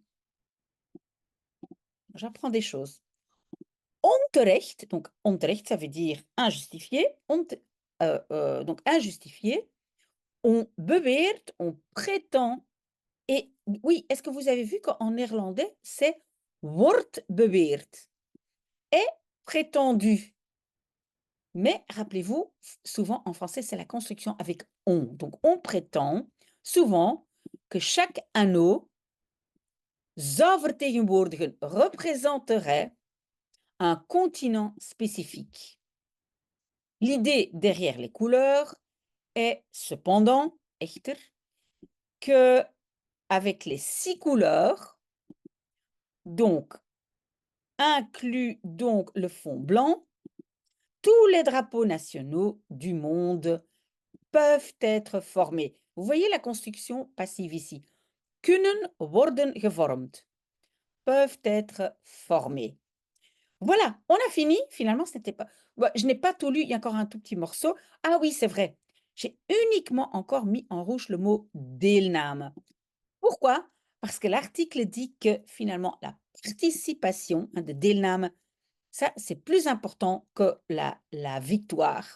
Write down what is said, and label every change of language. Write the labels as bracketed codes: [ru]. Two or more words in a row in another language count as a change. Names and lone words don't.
[fr] J'apprends des choses. Onterecht, donc onterecht, ça veut dire injustifié. Donc injustifié. On beweert, on prétend. Et oui, est-ce que vous avez vu qu'en néerlandais, c'est [nl] wordt beweerd. [fr] Est prétendu. Mais rappelez-vous, souvent en français, c'est la construction avec on. Donc on prétend souvent que chaque anneau [nl] zou vertegenwoordigen [fr] représenterait un continent spécifique. L'idée derrière les couleurs est cependant, echter, que avec les 6 couleurs, donc inclus donc le fond blanc, tous les drapeaux nationaux du monde peuvent être formés. Vous voyez la construction passive ici. [nl] Kunnen worden gevormd. [fr] Peuvent être formés. Voilà, on a fini. Finalement, ce n'était pas. Bah, je n'ai pas tout lu, il y a encore un tout petit morceau. Ah oui, c'est vrai. J'ai uniquement encore mis en rouge le mot deelname. Pourquoi? Parce que l'article dit que finalement, la participation, hein, [nl] de deelname, [fr] ça, c'est plus important que la victoire.